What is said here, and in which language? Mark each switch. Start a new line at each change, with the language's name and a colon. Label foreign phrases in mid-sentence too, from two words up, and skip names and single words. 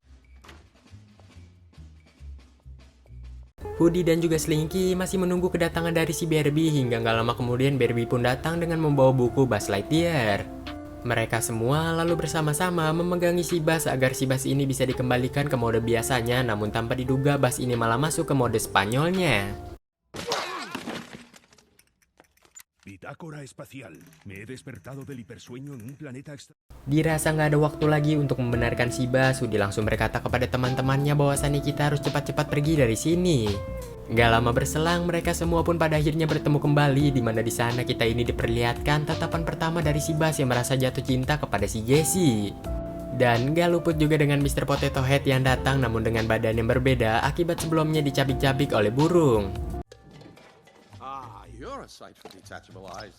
Indonesian: Hudi dan juga Slinky masih menunggu kedatangan dari si Barbie, hingga gak lama kemudian Barbie pun datang dengan membawa buku Buzz Lightyear. Mereka semua lalu bersama-sama memegangi si Buzz agar si Buzz ini bisa dikembalikan ke mode biasanya, namun tanpa diduga Buzz ini malah masuk ke mode Spanyolnya.
Spanish: Bitácora espacial. Me he despertado del hipersueño en un planeta extra.
Indonesian: Dirasa nggak ada waktu lagi untuk membenarkan si Buzz, Hudi langsung berkata kepada teman-temannya bahwasannya kita harus cepat-cepat pergi dari sini. Gak lama berselang, mereka semua pun pada akhirnya bertemu kembali, di mana di sana kita ini diperlihatkan tatapan pertama dari si Buzz yang merasa jatuh cinta kepada si Jessie. Dan gak luput juga dengan Mr. Potato Head yang datang, namun dengan badan yang berbeda akibat sebelumnya dicabik-cabik oleh burung.
English: You're a sight for detachable eyes.